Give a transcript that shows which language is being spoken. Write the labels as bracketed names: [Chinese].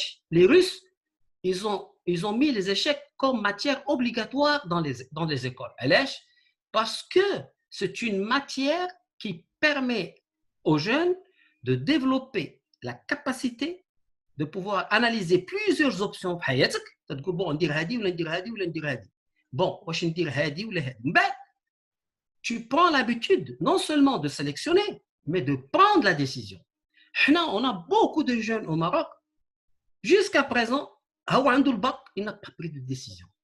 [French] Les Russes, ils ont mis les échecs comme matière obligatoire dans les écoles. Parce que c'est une matière qui permet aux jeunes de développer la capacité de pouvoir analyser plusieurs options [Arabic] في حياتك. تقول bon ندير هذه ولا ندير هذه ولا ندير هذه. Bon واش ندير هذه ولا هذه. من بعد [French] tu prends l'habitude non seulement de sélectionner, mais de prendre la décision. On a beaucoup de jeunes au Maroc, jusqu'à présent, il n'a pas pris de décision.